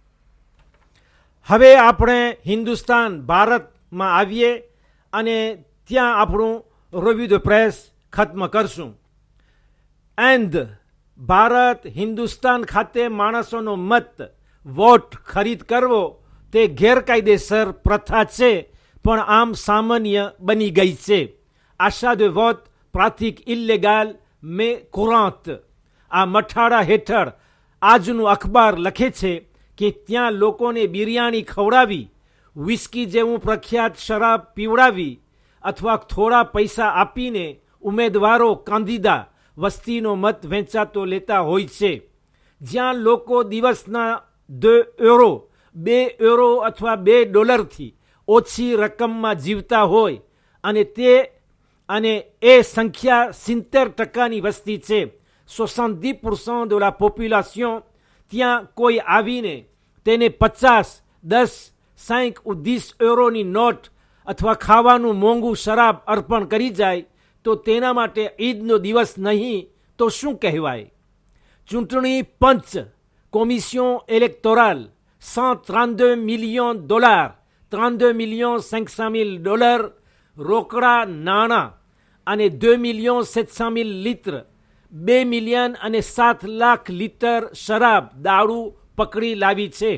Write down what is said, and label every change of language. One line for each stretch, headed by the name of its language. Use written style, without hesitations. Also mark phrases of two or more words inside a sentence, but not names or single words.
Gujarati: હવે આપણે હિન્દુસ્તાન ભારતમાં આવીએ અને ત્યાં આપણું
French: revue de presse
Gujarati: ખત્મ કરશું. એન્ડ ભારત હિન્દુસ્તાન ખાતે માણસોનો મત વોટ ખરીદ કરવો તે ગેરકાયદેસર પ્રથા છે, પણ આમ સામાન્ય બની ગઈ છે.
French: achat de vote pratique illégale mais courante.
Gujarati: આ મઠાડા હેઠળ આજનું અખબાર લખે છે કે ત્યાં લોકોને બિરયાની ખવડાવી, વિસ્કી જેવું પ્રખ્યાત શરાબ પીવડાવી અથવા થોડા પૈસા આપીને ઉમેદવારો કાંદીદા વસ્તીનો મત વેચાતો લેતા હોય છે. જ્યાં લોકો દિવસના €2 €2 અથવા $2 ઓછી રકમમાં જીવતા હોય, અને એ સંખ્યા 70% વસ્તી છે,
French: 70% de la population,
Gujarati: ત્યાં કોઈ આવીને તેને 50, 10, 5
French: ou 10 euros
Gujarati: નોટ અથવા ખાવાનું મોંઘું શરાબ અર્પણ કરી જાય તો તેના માટે ઈદનો દિવસ નહીં તો શું કહેવાય. ચૂંટણી પંચ
French: commission électorale
Gujarati: $132 millions, $32,500,000 રોકડા નાણાં અને 2,700,000 લીટર, 2,07,00,000 લીટર શરાબ દારૂ પકડી લાવી છે.